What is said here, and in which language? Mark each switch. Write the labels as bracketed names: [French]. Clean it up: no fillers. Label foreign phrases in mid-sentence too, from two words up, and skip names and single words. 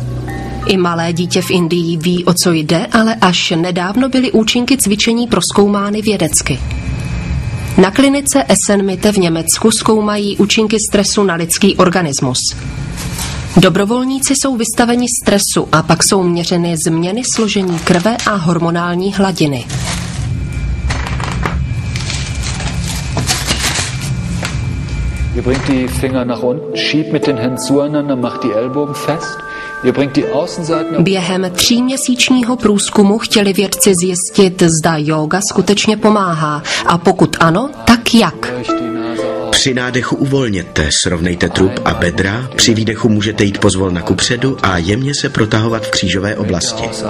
[Czech] I malé dítě v Indii ví, o co jde, ale až nedávno byly účinky cvičení prozkoumány vědecky. Na klinice Essenmitte v Německu zkoumají účinky stresu na lidský organismus. Dobrovolníci jsou vystaveni stresu a pak jsou měřeny změny složení krve a hormonální hladiny. [German] Ihr bringt die Finger nach unten, schiebt mit den Händen zueinander, macht die Ellbogen fest. [Czech] Během 3měsíčního průzkumu chtěli vědci zjistit, zda jóga skutečně pomáhá a pokud ano, tak jak. Při nádechu uvolněte, srovnejte trup a bedra, při výdechu můžete jít pozvolna kupředu a jemně se protahovat v křížové oblasti.